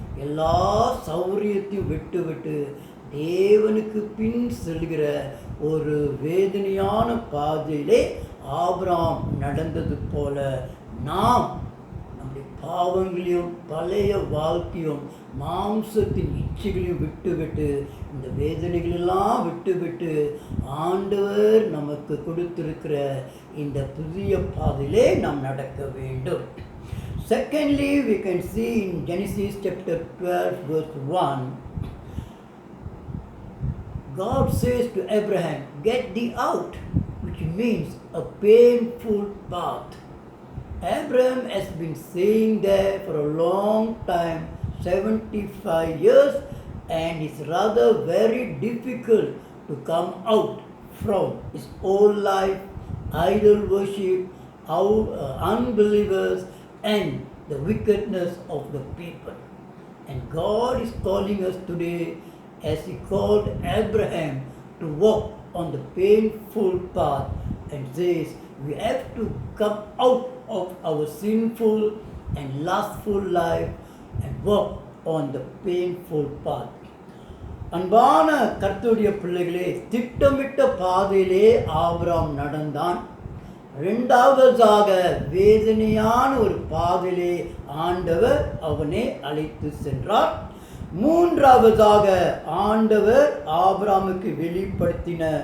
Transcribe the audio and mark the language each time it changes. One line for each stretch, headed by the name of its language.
Tamil: எல்லா சௌரியத்தையும் விட்டு தேவனுக்கு பின் செல்கிற ஒரு வேதனையான பாதையிலே ஆபிரகாம் நடந்தது போல நாம் நம்முடைய பாவங்களையும் பழைய வாழ்க்கையும் மாம்சத்தின் இச்சைகளையும் விட்டு இந்த வேதனைகளெல்லாம் விட்டு ஆண்டவர் நமக்கு கொடுத்திருக்கிற இந்த புதிய பாதையிலே நாம் நடக்க வேண்டும்.
English: Secondly, we can see in Genesis chapter 12 verse 1, God says to Abraham, get thee out, which means a painful path. Abraham has been staying there for a long time, 75 years, and it's rather very difficult to come out from his old life, idol worship, unbelievers, and the wickedness of the people. And God is calling us today, as He called Abraham, to walk on the painful path, and says we have to come out of our sinful and lustful life and walk on the painful path.
Tamil: அன்பான கர்த்தருடைய பிள்ளைகளே, திட்டமிட்ட பாதையிலே Abraham நடந்தான். இரண்டாவதாக வேதனையான ஒரு பாதையிலே ஆண்டவர் அவனை அழைத்து சென்றார். மூன்றாவதாக ஆண்டவர் ஆபிரகாமுக்கு வெளிப்படுத்தின